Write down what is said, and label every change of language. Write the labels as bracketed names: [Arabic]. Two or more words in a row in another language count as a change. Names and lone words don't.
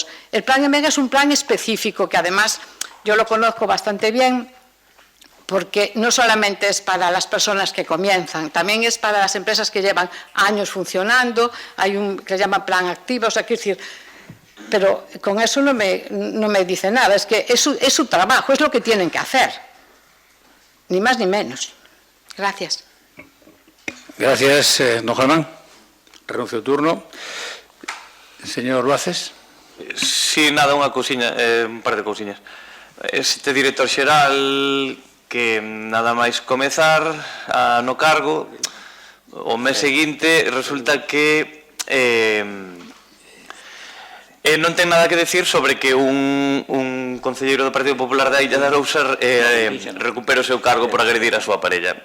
[Spanish] El Plan EMEGA es un plan específico que además yo lo conozco bastante bien, porque no solamente es para las personas que comienzan, también es para las empresas que llevan años funcionando, hay un que se llama plan activo, o sea, quiero decir, pero con eso no me dice nada, es que es su trabajo, es lo que tienen que hacer, ni más ni menos. Gracias. Gracias, don Germán. [Galician] Renuncio o turno. [Spanish] Señor Luaces. [Galician] Sí, nada, unha cousiña, un par de cousiñas. Este director xeral que nada máis comezar no cargo, o mes seguinte resulta que non ten nada que decir sobre que un concelleiro do Partido Popular da Illa de Arousa recupere o seu cargo por agredir a súa parella.